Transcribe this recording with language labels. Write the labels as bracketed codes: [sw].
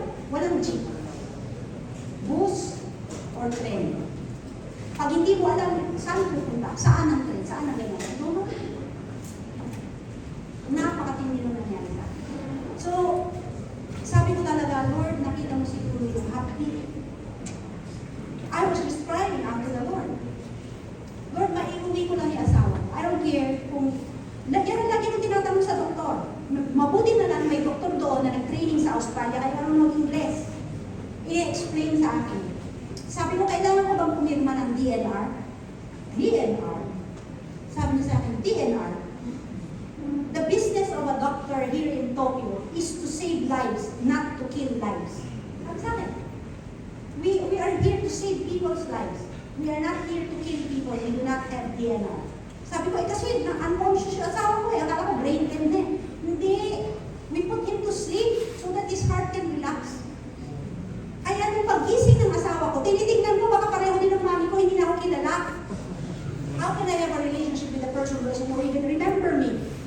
[tl] Walang jeep. [en] Bus or train. [tl] Pag hindi mo alam saan pupunta, saan ang trend, saan ang ganyan, no? Napakatindi nung nangyari sa akin. So, sabi ko talaga, Lord, nakita mo siguro yung happy. [en] I was just crying after the Lord. [tl] Lord, maiuwi ko lang yung asawa. [en] I don't care [tl] kung... Yan ang lagi nung tinatanong sa doktor. Mabuti na lang may doktor doon na nag-training sa Australia, kaya ano mag-Ingles. I-explain sa akin. Sabi ko, kailangan ko bang pumirma ng DNR? DNR? Sabi niya sa akin, DNR? [en] The business of a doctor here in Tokyo is to save lives, not to kill lives. [tl] Sabi sa akin, [en] we are here to save people's lives. We are not here to kill people. We do not have DNR. [tl] Sabi ko, kasi unconscious yung asawa ko akala ko brain dead na. Hindi. [en] We put him to sleep so that his heart can relax. [tl] Kaya nung pag-gising ng asawa ko, tinitingnan ko, baka pareho din ng mami ko, hindi na ako kilala. [en] How can I have a relationship with a person who doesn't even remember me?